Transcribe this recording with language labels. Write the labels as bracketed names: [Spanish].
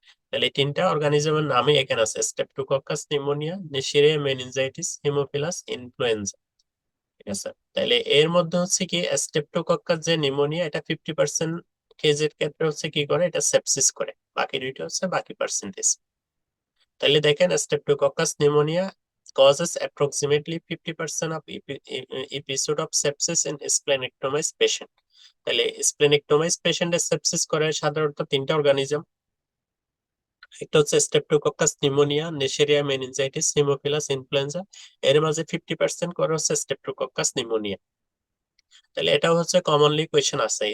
[Bangla] তাহলে এই তিনটা অর্গানিজমের নামই এখানে আছে, streptococcus pneumonia, নেশেরিয়া meningitis, haemophilus influenza. ঠিক আছে, তাহলে এর মধ্যে হচ্ছে কি স্টেপটোকক্কাস যে নিউমোনিয়া, এটা 50% কেজের ক্ষেত্রে হচ্ছে কি করে, এটা সেপসিস করে। বাকি দুইটা হচ্ছে বাকি পার্সেন্টেজ। তাহলে দেখেন [English] Streptococcus pneumoniae causes approximately 50% of episode of sepsis in splenectomized patient. [Bangla] তাহলে স্প্লেনেক্টোমাইজ পেশেন্টের সেপসিস করে সাধারণত তিনটা অর্গানিজম। একটা হচ্ছে streptococcus pneumonia, নেশেরিয়া meningitis, haemophilus influenza. এর মাঝে 50% করে হচ্ছে স্টেপটোকক্কাস নিউমোনিয়া। তাহলে এটাও হচ্ছে কমনলি কোয়েশ্চেন আছে।